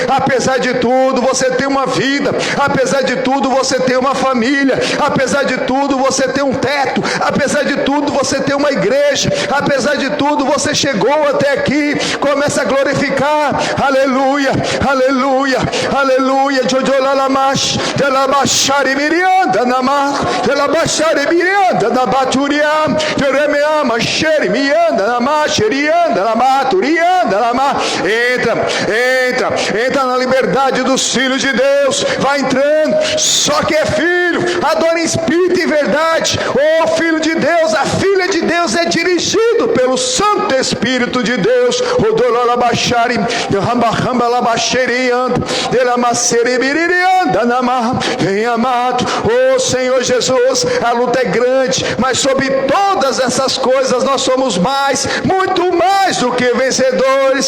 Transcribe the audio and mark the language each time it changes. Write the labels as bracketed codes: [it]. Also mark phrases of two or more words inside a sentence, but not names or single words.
[pt] Apesar de tudo, você tem uma vida. Apesar de tudo, você tem uma família. Apesar de tudo, você tem um teto. Apesar de tudo, você tem uma igreja. Apesar de tudo, você chegou até aqui. Começa a glorificar. Aleluia, aleluia, aleluia. Jojolalamas, delabashari mirianda namar, delabashari mirianda nabaturiam, jeremeama xeri mianda namasherianda namaturianda namar. Entra na liberdade dos filhos de Deus. Vai entrando. Só que é filho, adora em espírito e verdade. O filho de Deus, a filha de Deus é dirigido pelo Santo Espírito de Deus. Vem, amado, oh Senhor Jesus, a luta é grande, mas sobre todas essas coisas nós somos muito mais do que vencedores.